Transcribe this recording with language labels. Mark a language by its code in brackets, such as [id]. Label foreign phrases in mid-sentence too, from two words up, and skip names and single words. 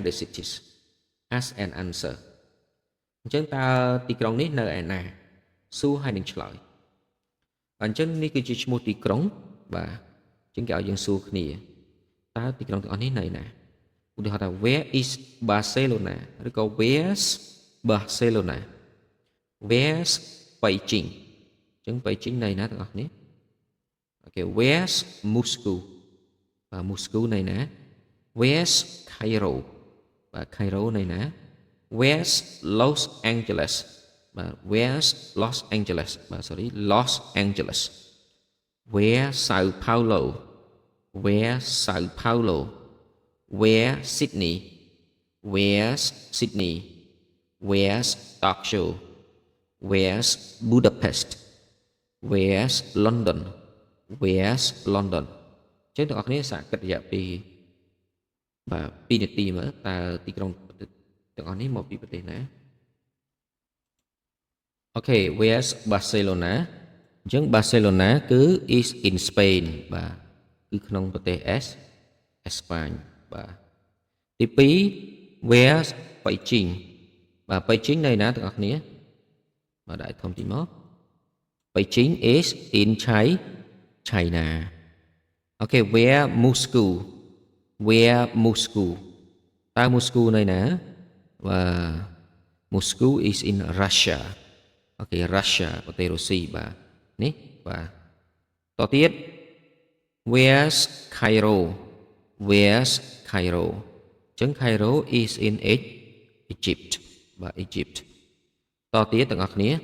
[en] the cities ask and answer [km] អញ្ចឹងតើទីក្រុងនេះនៅឯណាសួរហើយនឹងឆ្លើយអញ្ចឹងនេះគឺជាឈ្មោះទីក្រុ ងបាទអញ្ចឹងគេឲ្យយើងសួរគ្នាតើទីក្រុងទាំងអស់នេះនៅណាឧទាហរណ៍ថា [en] where is [km] Barcelona ឬក៏ [en] where's Barcelona where's Beijing [km] អញ្ចឹង Beijing នៅណាទាំងអស់គ្នា [en] អូខេ where's Moscow [km] បាទ Moscow នៅណា [en] where's Cairo [km] បាទ Cairo នៅណា [en] where's Los Angeles បាទ where's Los Angeles បាទ sorry Los Angeles where Sao Paulo where Sao Paulo where Sydney where's Sydney where's Tokyo where's Budapest Where's London Where's London [km] ចឹងទាំងអស់គ្នាសាកគិតរយៈពីបាទ2នាទីមើលតើទីក្រុងទាំងអស់នេះមកពីប្រទេសណា អូខេ Where's Barcelona អញ្ចឹង Barcelona គឺ [en] is in Spain [km] បាទគឺក្នុងប្រទេស អេស្ប៉ាញបាទ ទី2 [en] Where's Beijing [km] បាទ Beijing នៅណាទាំងអស់គ្នាបាទដាក់ធំទីមក [en] Beijing is in China អូខេ Where Moscow Where Moscow [km] តើ Moscow នៅណាបាទ [en] Moscow is in Russia [km] អូខេ Russia ប្រទេសរុស្ស៊ីបាទនេះបាទតទៀត [en] Where's Cairo Where's Cairo អញ្ចឹង Cairo is in Egypt [km] បាទ Egypt តទៀតទាំងអស់គ្នា